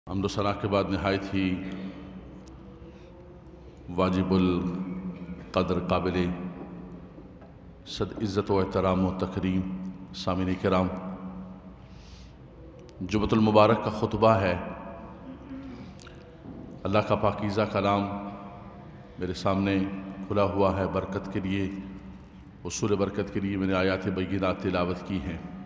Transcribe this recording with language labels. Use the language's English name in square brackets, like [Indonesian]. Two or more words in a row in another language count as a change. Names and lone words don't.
[Urdu] حمد و ثنا کے بعد نہایت ہی واجب القدر قابل صد عزت و احترام و تکریم سامعین کرام، جمعۃ المبارک کا خطبہ ہے۔ اللہ کا پاکیزہ کلام میرے سامنے کھلا ہوا ہے برکت کے لیے، حصول برکت کے لیے میں نے آیات بینات تلاوت کی ہیں۔